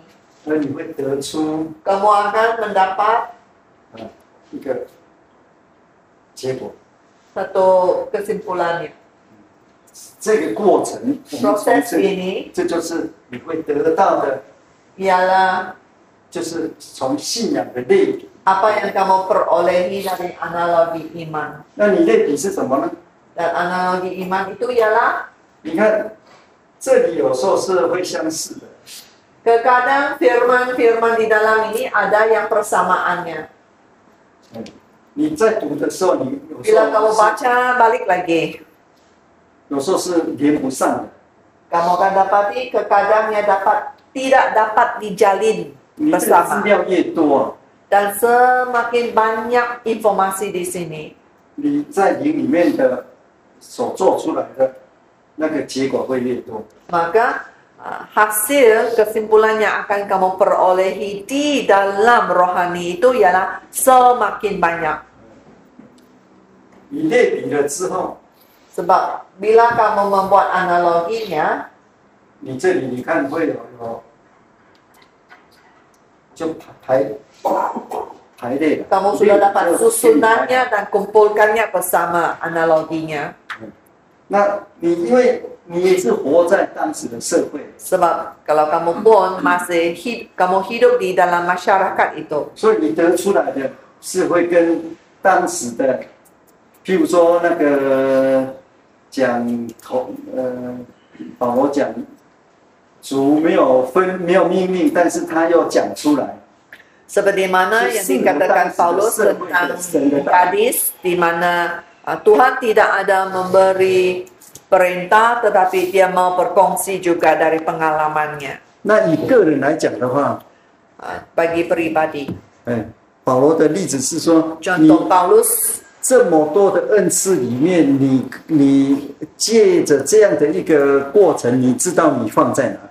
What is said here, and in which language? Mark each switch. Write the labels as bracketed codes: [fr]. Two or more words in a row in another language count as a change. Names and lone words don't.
[zh] 那你会得出 [ms] Kamu akan mendapat [zh] 一个结果。 [ms] satu kesimpulannya. [zh] 这个过程，我们从 [ms] Proses [zh] 这 [ms] ini [zh] 这就是你会得到的， [ms] ialah [zh] 就是从信仰的类比。 [ms] apa yang kamu perolehi dari analogi iman. [zh] 那你类比是什么呢？ [ms] Dan analogi iman itu ialah [zh] 你看，这里有时候是会相似的， [ms] terkadang firman-firman di dalam ini ada yang persamaannya. [zh] 你在读的时候，你有时 [ms] Bila kamu [zh] 候是 [ms] baca balik lagi, [zh] 有时候是连不上的。 [ms] kamu akan dapati terkadangnya tidak dapat dijalin [zh] 你这个资 [ms] bersama. [zh] 料越多， [ms] Dan semakin banyak informasi di sini, [zh] 你在灵里面的所做出来的那个结果会越多。 [ms] Maka hasil kesimpulan yang akan kamu perolehi di dalam rohani itu ialah semakin banyak. [zh] 你类比了之后， [ms] Sebab bila kamu membuat analoginya, [zh] 你这里你看会有就排列了。 [ms] kamu sudah dapat susunannya dan kumpulkannya bersama analoginya. [zh] 那你因为你也是活在当时的社会， [ms] Sebab kalau kamu pun masih kamu hidup di dalam masyarakat itu, [zh] 所以你得出来的是会跟当时的，譬如说那个保罗讲，主没有命令，但是他又讲出来。 [ms] seperti mana yang dikatakan Paulus tentang hadis di mana Tuhan tidak ada memberi perintah tetapi dia mau berkongsi juga dari pengalamannya. [zh] 那以个人来讲的话， [ms] bagi pribadi. [zh] 保罗的例子是说， [ms] Contoh Paulus [zh] 这么多的恩赐里面，你借着这样的一个过程，你知道你放在哪里。